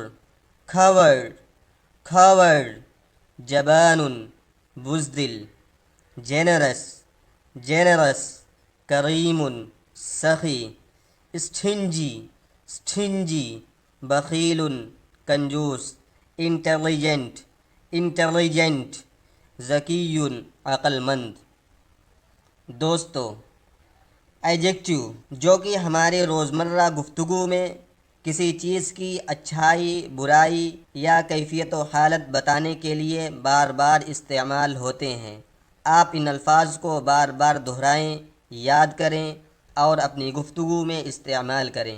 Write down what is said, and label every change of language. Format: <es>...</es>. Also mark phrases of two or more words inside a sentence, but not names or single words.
<en>coward coward</en> <ur>جبان بزدل.</ur> <en>generous generous</en> <ur>کریم سخی.</ur> <en>stingy stingy</en> <ur>بخیل کنجوس.</ur> <en>intelligent intelligent</en> <ur>ذکی عقل مند. دوستو، ایجیکٹو جو کہ ہمارے روزمرہ گفتگو میں کسی چیز کی اچھائی برائی یا کیفیت و حالت بتانے کے لیے بار بار استعمال ہوتے ہیں، آپ ان الفاظ کو بار بار دہرائیں، یاد کریں اور اپنی گفتگو میں استعمال کریں.</ur>